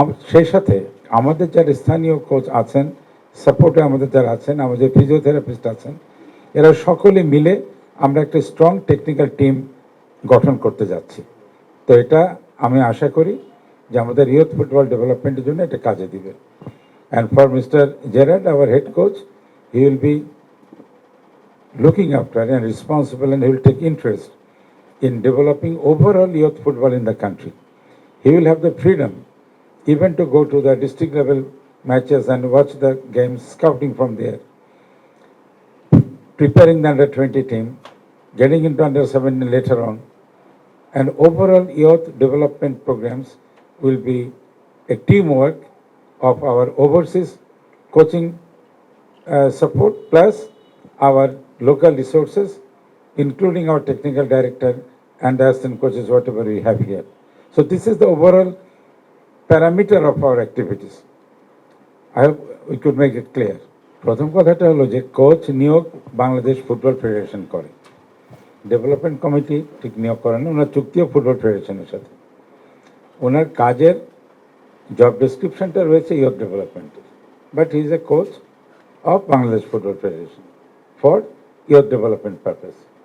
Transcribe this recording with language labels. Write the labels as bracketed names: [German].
[Bangla] সেই সাথে আমাদের যারা স্থানীয় কোচ আছেন, সাপোর্টে আমাদের যারা আছেন, আমাদের ফিজিওথেরাপিস্ট আছেন, এরা সকলে মিলে আমরা একটা স্ট্রং টেকনিক্যাল টিম গঠন করতে যাচ্ছি। তো এটা আমি আশা করি যে আমাদের ইয়ুথ ফুটবল ডেভেলপমেন্টের জন্য এটা কাজে দিবে। [English] And for mister Gerard, our head coach, he will be looking after and responsible, and he will take interest in developing overall youth football in the country. He will have the freedom even to go to the district level matches and watch the games, scouting from there, preparing the under 20 team, getting into under 17 later on, and overall youth development programs will be a teamwork of our overseas coaching support plus our local resources, including our technical director and assistant coaches, whatever we have here. So this is the overall parameter of our activities. I hope we could make it clear. [Bangla] প্রথম কথাটা হলো যে coach নিয়োগ Bangladesh football federation করে, development committee ঠিক নিয়োগ করে না। ওনার চুক্তিও ফুটবল ফেডারেশনের সাথে। ওনার কাজের জব ডেসক্রিপশনটা রয়েছে ইয়ুথ ডেভেলপমেন্টের, [English] But he is a coach of Bangladesh football federation for youth development purpose.